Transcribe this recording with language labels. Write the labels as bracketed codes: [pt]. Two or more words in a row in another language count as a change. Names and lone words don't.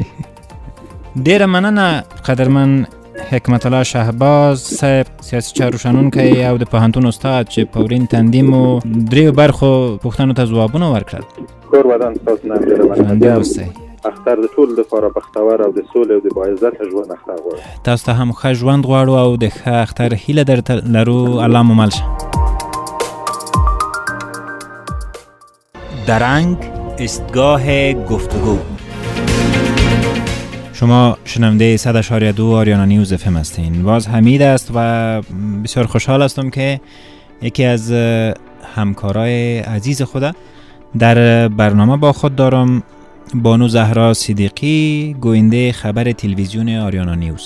[ps] ډېره مننه قدرمن حکمت الله شهباز صاحب، سیاسي چارو شنونکی او د پوهنتون استاد چې په ورین تندیم و 3 برخو پوښتنو ته ځوابونه ورکړل. کور ودان تاسو نه ډېره مننه. اوسئ. اختر د ټولو لپاره بختور او د سولې او د باعزته ژوند اختر غواړو. تاسو ته هم ښه ژوند غواړو او د ښه اختر هیله درته لرو. الله مو مل شه. [fa] درنگ ایستگاه گفتگو. شما شنونده 100.2 آریانا نیوز FM هستین. باز حمید است و بسیار خوشحال هستم که یکی از همکارای عزیز خودم در برنامه با خود دارم بانو زهرا صدیقی، گوینده خبر تلویزیون آریانا نیوز.